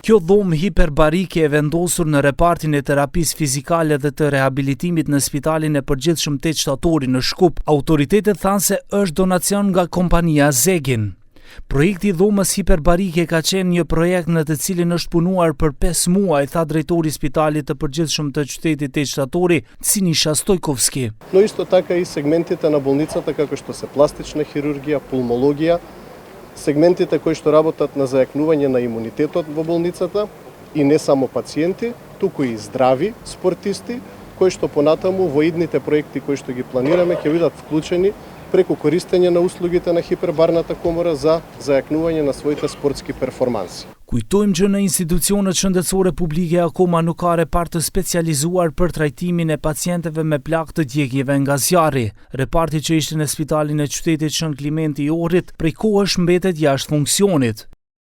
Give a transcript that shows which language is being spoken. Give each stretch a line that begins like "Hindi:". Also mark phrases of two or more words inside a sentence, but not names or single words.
Albanian: Kjo dhomë hiperbarike e vendosur në repartin e terapisë fizikale dhe të rehabilitimit në Spitalin e Përgjithshëm 8 shtatori në Shkup, autoritetet thanë se është donacion nga kompania Zegin. Projekti i dhomës hiperbarike ka qenë një projekt në të cilin është punuar për 5 muaj, tha drejtori i Spitalit të Përgjithshëm të qytetit 8 shtatori, Sinisha Stojkovski.
Macedonian: Но исто така и сегментите на болницата како што се пластична хирургија, пулмологија, сегментите кои што работат на зајакнување на имунитетот во болницата и не само пациенти, туку и здрави спортисти, кои што понатаму во идните проекти кои што ги планираме ќе бидат вклучени преку користење на услугите на хипербарната комора за зајакнување на своите спортски перформанси.
Albanian: Kujtojmë që në institucionet shëndetësore publike akoma nuk ka repart të specializuar për trajtimin e pacientëve me plagë të djegjeve nga zjarri. Reparti që ishte në Spitalin e Qytetit Shën Klimenti i Ohrit prej kohësh mbetet jashtë funksionit.